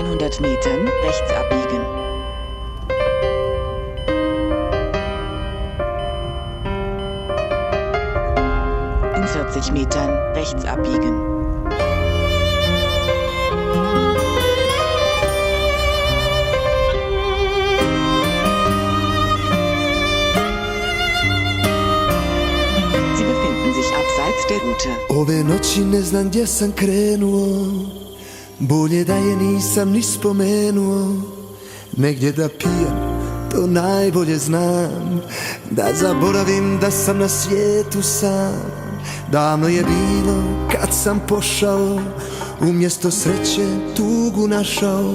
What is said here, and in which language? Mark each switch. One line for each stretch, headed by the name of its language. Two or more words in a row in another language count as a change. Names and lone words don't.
German: 100 Metern rechts abbiegen. In 40 Metern rechts abbiegen. Sie befinden sich abseits der Route.
Bosnian: Ove noći ne znam gdje sam krenuo, bolje da je nisam ni spomenuo. Negdje da pijem, to najbolje znam, da zaboravim da sam na svijetu sam. Davno je bilo kad sam pošao, umjesto sreće tugu našao.